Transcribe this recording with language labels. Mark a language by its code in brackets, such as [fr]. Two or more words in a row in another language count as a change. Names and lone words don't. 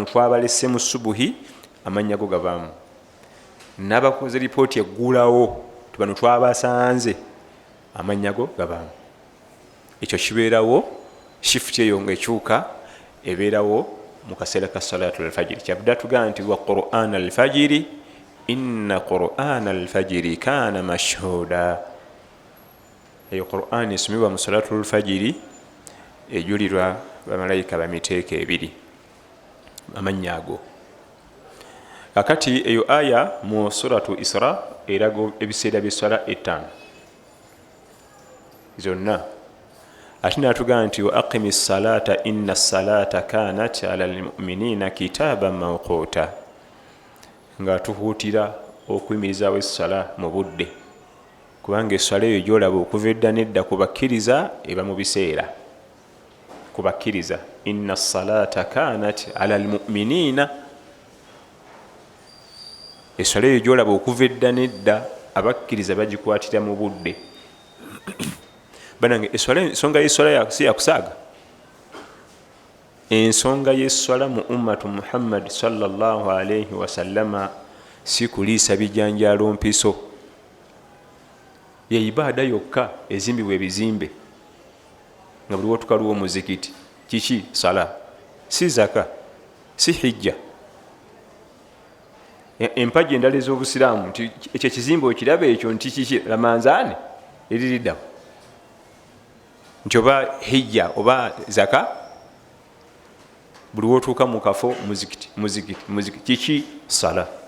[lg] twabalese mu subuhi amannya go gavaamu n'abakoze ripooti eggulawo bano twabasanze amannya go gavaamu ekyo kibeerawo shifuti eyo ngaekyuka ebeerawo mu kaseera ka [ar] صلاة الفجر [lg] kyabudde atugamba nti [ar] وقرآن الفجر إن قرآن الفجر كان مشهودا [lg] eyo qur'an esomebwa mu [ar] صلاة الفجر [lg] ejulirwa bamalayika bamiteeka ebiri amannya ago kakati eyo aya mu [ar] سورة الإسراء [lg] erago ebiseera by'essala ettaano zonna ate natugamba nti [ar] وأقم الصلاة إن الصلاة كانت على المؤمنين كتابا موقوتا [lg] nga tuhuutira okuyimirizawo essala mu budde kubanga essala eyo gyolaba okuva edda nedda kubakkiriza eba mu biseera kubakkiriza [ar] إن الصلاة كانت على المؤمنين [lg] essala eyo gyolaba okuva edda nedda abakkiriza bagikwatira mu budde banange ensonga y'essala si yakusaaga ensonga y'essala mu ummatu Muhammad [ar] صلى الله عليه وسلم [lg] si kuliisa bijanjaalo mpiso ye ibaada yokka ezimbibwa ebizimbe nga buli wotukaliwo omuzikiti kiki sala si zaka si hijja empagi endala ez'obusiraamu nti ekyo ekizimbe okiraba ekyo nti kiki lamanzaane eririddawo nti oba hijja oba zaka buli wotuuka mu kafo muzikiti kiki sala